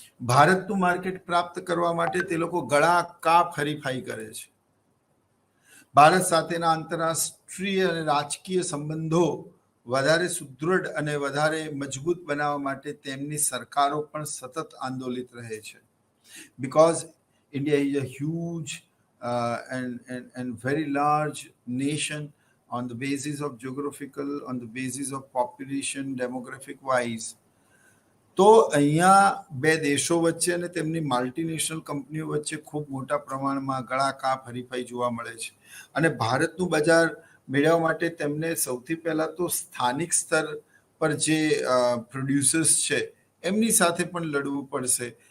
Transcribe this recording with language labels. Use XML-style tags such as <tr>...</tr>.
<gu>ભારતનું માર્કેટ પ્રાપ્ત કરવા માટે તે લોકો ગળા કાપ હરીફાઈ કરે છે. ભારત સાથેના આંતરરાષ્ટ્રીય અને રાજકીય સંબંધો વધારે સુદૃઢ અને વધારે મજબૂત બનાવવા માટે તેમની સરકારો પણ સતત આંદોલિત રહે છે.</gu> <en>Because India is a huge and very large nation on the basis of geographical, on the basis of population, demographic wise.</en> <gu>તો અહીંયા બે દેશો વચ્ચે અને તેમની મલ્ટીનેશનલ કંપનીઓ વચ્ચે ખૂબ મોટા પ્રમાણમાં ગળાકાપ હરીફાઈ જોવા મળે છે. અને ભારતનું બજાર મેળવવા માટે તેમને સૌથી પહેલા તો સ્થાનિક સ્તર પર જે પ્રોડ્યુસર્સ છે એમની સાથે પણ લડવું પડશે.</gu>